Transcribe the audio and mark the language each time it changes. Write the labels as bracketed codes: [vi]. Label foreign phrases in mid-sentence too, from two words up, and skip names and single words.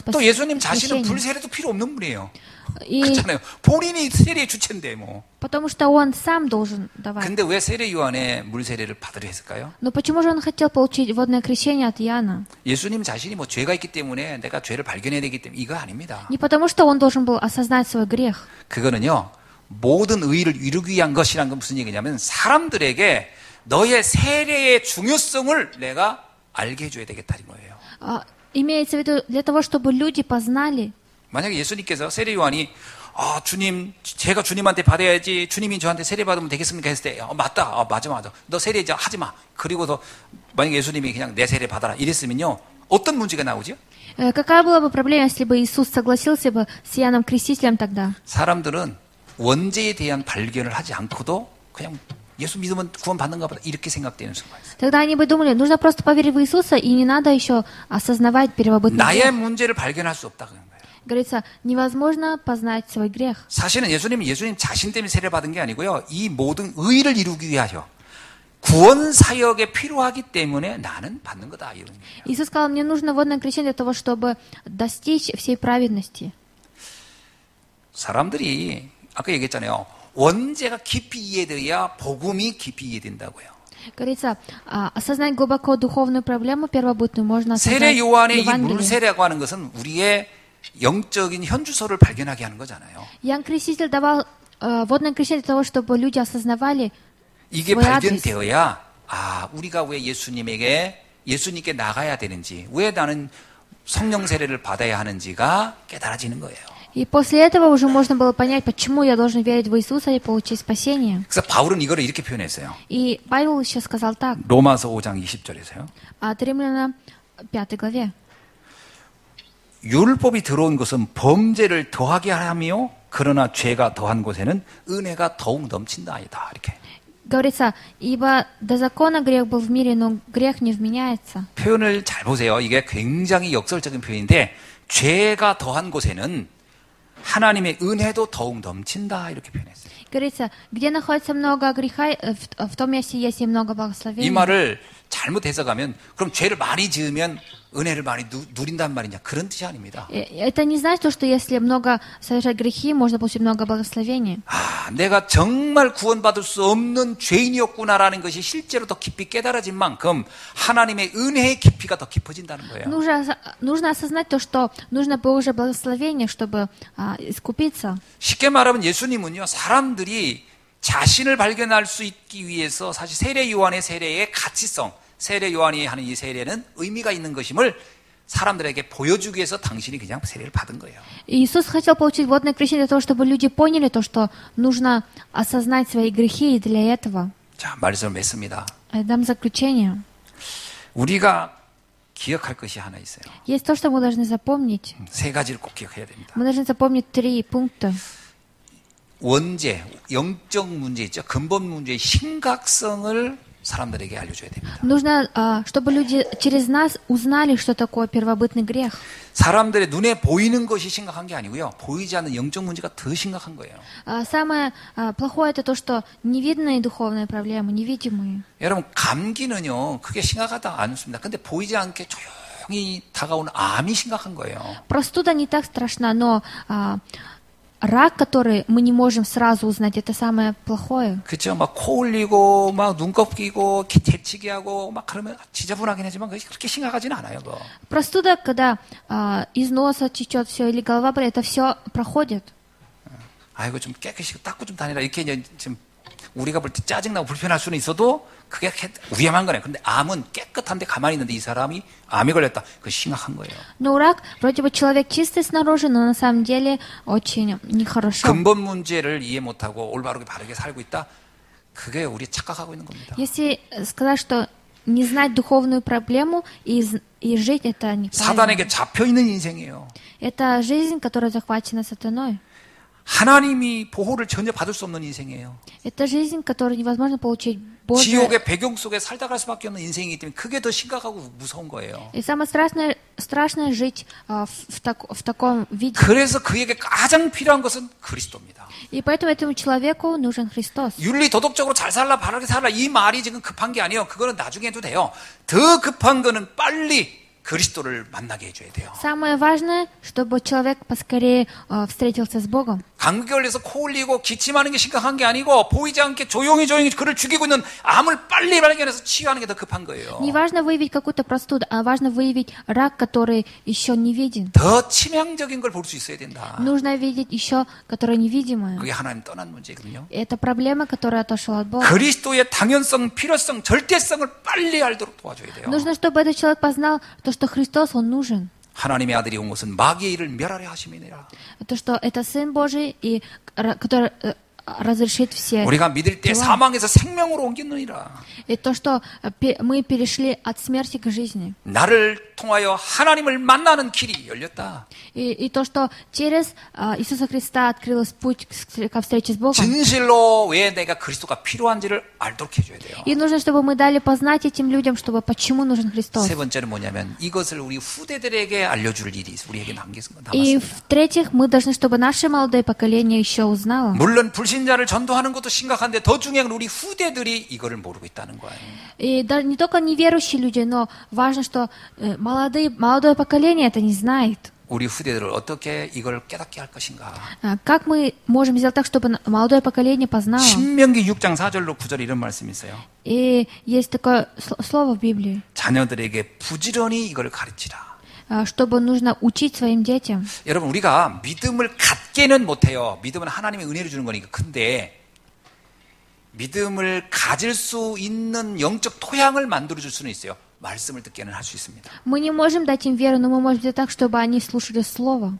[ko] 또 예수님 자신은 крещение. 물 세례도 필요 없는 분이에요. И 그렇잖아요. 본인이 세례의 주체인데 뭐. [ru] потому что он сам должен давать. [ko] 근데 왜 세례 요한의 물 세례를 받으려 했을까요? [ru] Но почему же он хотел получить водное крещение от Иоанна? [ko] 예수님 자신이 뭐 죄가 있기 때문에 내가 죄를 발견해야 되기 때문에 이거 아닙니다. [ru] Не потому что он должен был осознать свой грех. [ko] 그거는요, 모든 의를 이루기 위한 것이란 건 무슨 얘기냐면 사람들에게 너의 세례의 중요성을 내가 알게 해줘야 되겠다는 거예요. [ru] Имеется в виду для того, чтобы люди познали. [ko] 만약에 예수님께서 세례 요한이 주님, 제가 주님한테 받아야지 주님이 저한테 세례 받으면 되겠습니까? 했을 때 맞다. 맞아. 너 세례 이제 하지 마. 그리고서 만약에 예수님이 그냥 내 세례 받아라 이랬으면요. 어떤 문제가 나오죠? [ru] Какая была бы проблема, если бы Иисус согласился бы с Иоанном Крестителем тогда? [ko] 사람들은 원죄에 대한 발견을 하지 않고도 그냥 예수 믿으면 구원받는가 보다 이렇게 생각되는 순간 있어요. [ru] Тогда они бы думали, нужно просто поверить в Иисуса, и не надо еще осознавать первобытный [ko] 나의 грех. 문제를 발견할 수 없다 그런 거예요. [ru] Говорится, невозможно познать свой грех. [ko] 사실은 예수님 자신 때문에 세례 받은 게 아니고요. 이 모든 의를 이루기 위하여 구원 사역에 필요하기 때문에 나는 받는 거다 이런 거예요. [ru] Иисус сказал, мне нужно водное крещение для того, чтобы достичь всей праведности. [ko] 사람들이 아까 얘기했잖아요. 원죄가 깊이 이해돼야 복음이 깊이 이해된다고요. [ru] Говорится, осознать глубоко духовную проблему первобытную можно осознать [ko] 세례 요한의 이 Евангелие. 물세례라고 하는 것은 우리의 영적인 현주소를 발견하게 하는 거잖아요. [ru] Иоанн Креститель давал водное крещение для того, чтобы люди осознавали 이게 свой адрес. [ko] 발견되어야 우리가 왜 예수님께 나가야 되는지, 왜 나는 성령 세례를 받아야 하는지가 깨달아지는 거예요. [ru] И после этого уже можно было понять, почему я должен верить в Иисуса и получить спасение. [ko] 그래서 바울은 이거를 이렇게 표현했어요. [ru] И Павел еще сказал так, [ko] 로마서 5장 20절에서요. [ru] от Римляна 5 главе. [ko] 율법이 들어온 것은 범죄를 더하게 하며 그러나 죄가 더한 곳에는 은혜가 더욱 넘친다이다. 이렇게. [ru] Говорится, ибо до закона грех был в мире, но грех не вменяется. [ko] 표현을 잘 보세요. 이게 굉장히 역설적인 표현인데 죄가 더한 곳에는 하나님의 은혜도 더욱 넘친다. 이렇게 표현했어요. [ru] Говорится, где находится много греха, в том месте есть и много 이 благословения. [ko] 말을 잘못 해석하면 그럼 죄를 많이 지으면 은혜를 많이 누린단 말이냐. 그런 뜻이 아닙니다. [ru] Это не значит, что если много совершать грехи, можно получить много благословения. [ko] 내가 정말 구원받을 수 없는 죄인이었구나라는 것이 실제로 더 깊이 깨달아진 만큼 하나님의 은혜의 깊이가 더 깊어진다는 거예요. [ru] Нужно осознать то, что нужно Божье благословение, чтобы искупиться. [ko] 쉽게 말하면 예수님은요, 사람들이 자신을 발견할 수 있기 위해서 사실 세례 요한의 세례의 가치성, 세례 요한이 하는 이 세례는 의미가 있는 것임을 사람들에게 보여주기 위해서 당신이 그냥 세례를 받은 거예요. [ru] Иисус хотел получить водное крещение для того, чтобы люди поняли то, что нужно осознать свои грехи, и для этого. [ko] 자, 말씀을 맺습니다. [ru] Дам заключение. [ko] 우리가 기억할 것이 하나 있어요. [ru] Есть то, что мы должны запомнить. [ko] 세 가지를 꼭 기억해야 됩니다. [ru] Мы должны запомнить 3 пункта. [ko] 원죄, 영적 문제 있죠. 근본 문제의 심각성을 사람들에게 알려줘야 됩니다. [ru] Нужно, чтобы люди через нас узнали, что такое первобытный грех. [ko] 사람들의 눈에 보이는 것이 심각한 게 아니고요. 보이지 않는 영적 문제가 더 심각한 거예요. [ru] Самое плохое это то, что невидимые духовные проблемы, невидимые. [ko] 여러분, 감기는요, 그게 심각하다 않습니다. 근데 보이지 않게 조용히 다가오는 암이 심각한 거예요. [ru] Простуда не так страшна, но рак, который мы не можем сразу узнать, это самое плохое. [ko] 그렇죠. 막 코 흘리고, 막 눈곱 끼고, 대치기 하고, 막 그러면 지저분하긴 하지만 그게 그렇게 심각하지는 않아요. 그거. [ru] Простуда, когда из носа течет все или голова болит, это все проходит. [ko] 아이고 좀 깨끗이 닦고 좀 다니라 이렇게 이제 지금 우리가 볼 때 짜증나고 불편할 수는 있어도 그게 위험한 거네. 근데 암은 깨끗한데 가만히 있는데 이 사람이 암이 걸렸다. 그거 심각한 거예요. [ru] Но рак, вроде бы человек чистый снаружи, но на самом деле очень нехорошо. [ko] 근본 문제를 이해 못하고 올바르게 바르게 살고 있다. 그게 우리 착각하고 있는 겁니다. [ru] Если сказать, что не знать духовную проблему и жить, это неправильно. [ko] 사단에게 잡혀 있는 인생이에요. [ru] Это жизнь, которая захвачена сатаной. [ko] 하나님이 보호를 전혀 받을 수 없는 인생이에요. [ru] Это жизнь, которую невозможно получить Божье. [ko] 지옥의 배경 속에 살다 갈 수밖에 없는 인생이기 때문에 그게 더 심각하고 무서운 거예요. [ru] И самое страшное жить в таком виде. [ko] 그래서 그에게 가장 필요한 것은 그리스도입니다. [ru] И поэтому этому человеку нужен Христос. [ko] 윤리 도덕적으로 잘 살라 바르게 살라 이 말이 지금 급한 게 아니에요. 그거는 나중에 해도 돼요. 더 급한 거는 빨리 그리스도를 만나게 해줘야 돼요. [ru] Самое важное, чтобы человек поскорее встретился с Богом. [ko] 감기 걸려서 코 흘리고 기침하는 게 심각한 게 아니고 보이지 않게 조용히 그를 죽이고 있는 암을 빨리 발견해서 치유하는 게 더 급한 거예요. [ru] Не важно выявить какую-то простуду, а важно выявить рак, который еще не виден. [ko] 더 치명적인 걸 볼 수 있어야 된다. [ru] Нужно видеть еще, которое невидимое. [ko] 그게 하나님 떠난 문제거든요. [ru] Это проблема, которая отошла от Бога. [ko] 그리스도의 당연성, 필요성, 절대성을 빨리 알도록 도와줘야 돼요. [ru] Нужно, чтобы этот человек познал то, что Христос, Он нужен. [ko] 하나님의 아들이 온 것은 마귀의 일을 멸하려 하심이니라. [ru] То, что это Сын Божий, и, который разрешит все. [ko] 우리가 믿을 때 사망에서 생명으로 옮겼느니라. [ru] И то, что мы перешли от смерти к жизни. [ko] 나를 통하여 하나님을 만나는 길이 열렸다. [ru] И то, что через Иисуса Христа открылся путь ко встрече с Богом. [ko] 진실로 왜 내가 그리스도가 필요한지를 알도록 해줘야 돼요. [ru] И нужно, чтобы мы дали познать этим людям, чтобы почему нужен Христос. [ko] 세 번째는 뭐냐면 이것을 우리 후대들에게 알려줄 일이 우리에게 남았습니다. [ru] И в-третьих, мы должны, чтобы наше молодое поколение еще узнало. [ko] 물론 불신자를 전도하는 것도 심각한데 더 중요한 건 우리 후대들이 이거를 모르고 있다는 거예요. [ru] И даже не только неверующие люди, но важно, что молодое поколение это не знает. [ko] 우리 후대들을 어떻게 이걸 깨닫게 할 것인가. [ru] Как мы можем сделать так, чтобы молодое поколение познало? [ko] 신명기 6장 4절로 9절 이런 말씀이 있어요. [ru] И есть такое слово в Библии, [ko] 자녀들에게 부지런히 이걸 가르치라. [ru] чтобы нужно учить своим детям. [ko] 여러분 우리가 믿음을 갖게는 못해요. 믿음은 하나님의 은혜를 주는 거니까. 근데 믿음을 가질 수 있는 영적 토양을 만들어줄 수는 있어요. 말씀을 듣게는 할 수 있습니다. [ru] Мы не можем дать им веру, но мы можем сделать так, чтобы они слушали слово.